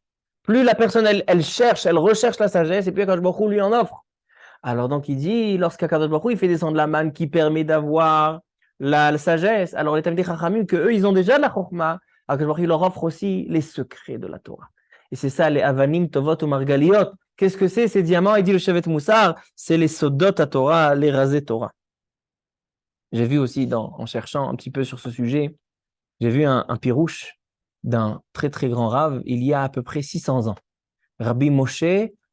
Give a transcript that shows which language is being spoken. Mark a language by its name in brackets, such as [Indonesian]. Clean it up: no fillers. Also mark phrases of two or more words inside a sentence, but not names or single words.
[French] Plus la personne, elle cherche, elle recherche la sagesse, et plus Kadosh Baruch Hu lui en offre. Alors donc il dit, lorsqu'Akadosh Baruch Hu, il fait descendre la manne qui permet d'avoir la sagesse, alors les [Hebrew] תלמידי חכמים, [French] qu'eux, ils ont déjà de la chokma, Akadosh Baruch Hu leur offre aussi les secrets de la Torah. Et c'est ça, les [Hebrew] אבנים טובות ו מרגליות. [French] Qu'est-ce que c'est ces diamants? Il dit le Shevet Moussar, c'est les [Hebrew] סודות התורה, [French] les [Hebrew] רזי תורה. [French] J'ai vu aussi, en cherchant un petit peu sur ce sujet, j'ai vu un pirouche d'un très très grand rave, il y a à peu près 600 ans.